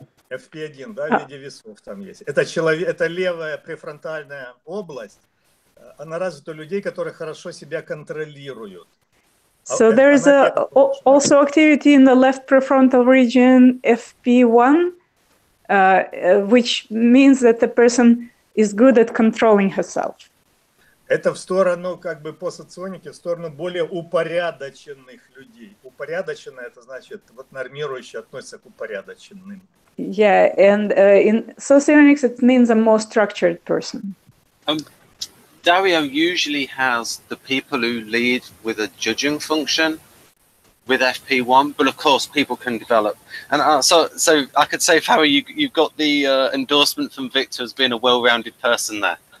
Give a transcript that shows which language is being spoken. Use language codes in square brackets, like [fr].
[ru] FP1, да, в виде весов там есть. Это левая префронтальная область, она развита у людей, которые хорошо себя контролируют. [en] So there's also activity in the left prefrontal region, FP1, which means that the person is good at controlling herself. [ru] Это в сторону, как бы по соционике, в сторону более упорядоченных людей. Упорядоченное, это значит, вот нормирующие относятся к упорядоченным. [en] Yeah, and in socionics it means a more structured person. Dario usually has the people who lead with a judging function with FP1, but of course people can develop. And so I could say, Farrah, you've got the endorsement from Viktor as being a well-rounded person there.